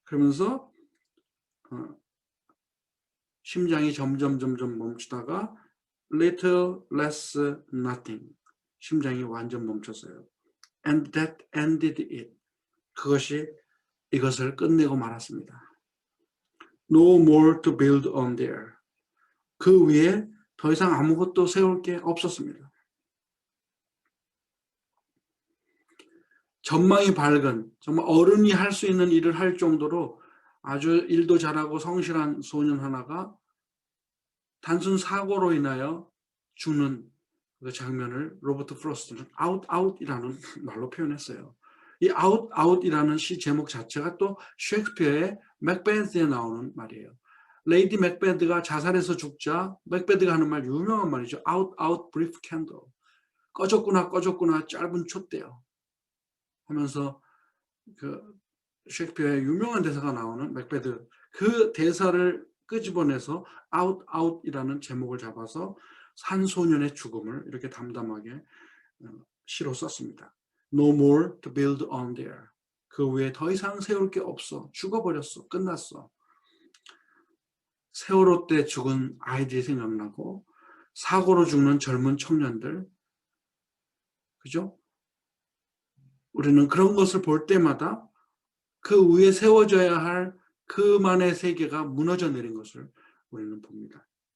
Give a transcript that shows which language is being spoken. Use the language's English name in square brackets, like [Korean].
[Korean] 그러면서 심장이 점점 멈추다가 [English] little less nothing. [Korean] 심장이 완전 멈췄어요. [English] And that ended it. [Korean] 그것이 이것을 끝내고 말았습니다. [English] No more to build on there. [Korean] 그 위에 더 이상 아무것도 세울 게 없었습니다. 전망이 밝은, 정말 어른이 할 수 있는 일을 할 정도로 아주 일도 잘하고 성실한 소년 하나가 단순 사고로 인하여 죽는 그 장면을 로버트 프로스트는 out이라는 말로 표현했어요. 이 out이라는 시 제목 자체가 또 셰익스피어의 맥베스에 나오는 말이에요. 레이디 맥베드가 자살해서 죽자 맥베드가 하는 말 유명한 말이죠. [English] out brief candle. [Korean] 꺼졌구나 짧은 촛대요. 하면서 그 셰익스피어의 유명한 대사가 나오는 맥베드 그 대사를 끄집어내서 out이라는 제목을 잡아서 산 소년의 죽음을 이렇게 담담하게 시로 썼습니다. [English] No more to build on there. [Korean] 그 위에 더 이상 세울 게 없어. 죽어버렸어. 끝났어. 세월호 때 죽은 아이들이 생각나고 사고로 죽는 젊은 청년들. 그죠? 우리는 그런 것을 볼 때마다 그 위에 세워져야 할 그만의 세계가 무너져 내린 것을 우리는 봅니다.